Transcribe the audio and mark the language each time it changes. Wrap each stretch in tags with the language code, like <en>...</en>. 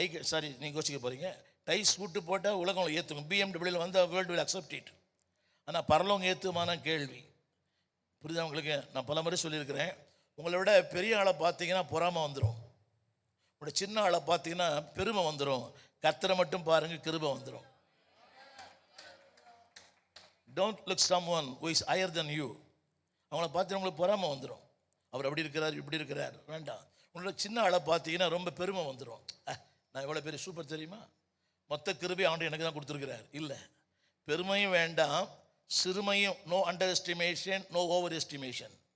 <ta>Sorry, நீங்கள் யோசிக்க போகிறீங்க, டைஸ் விட்டு போட்டால் உலகம் ஏற்றுக்கும். பிஎம்டபிள்யூவில் வந்து</ta> <en>World will accept it.</en> <ta>ஆனால் பரலோகம் ஏற்றுமான கேள்வி. புரியுதா உங்களுக்கு? நான் பல முறை சொல்லியிருக்கிறேன், உங்களை விட பெரிய ஆளை பார்த்தீங்கன்னா பொறாமை வந்துடும், உங்களோட சின்ன ஆளை பார்த்தீங்கன்னா பெருமை வந்துடும். கர்த்தரை மட்டும் பாருங்கள், கிருபை வந்துடும்.</ta> <en>Don't look someone who is higher than you.</en> <ta>அவங்கள பார்த்து உங்களுக்கு பொறாமை வந்துடும். அவர் அப்படி இருக்கிறார், இப்படி இருக்கிறார், வேண்டாம். உங்களோட சின்ன ஆளை பார்த்தீங்கன்னா ரொம்ப பெருமை வந்துடும். நான் எவ்வளோ பெரிய சூப்பர் தெரியுமா, மொத்த கிருபை ஆண்டு எனக்கு தான் கொடுத்துருக்கிறார். இல்லை, பெருமையும் வேண்டாம், சிறுமையும்.</ta> <en>No under estimation, no over estimation.</en>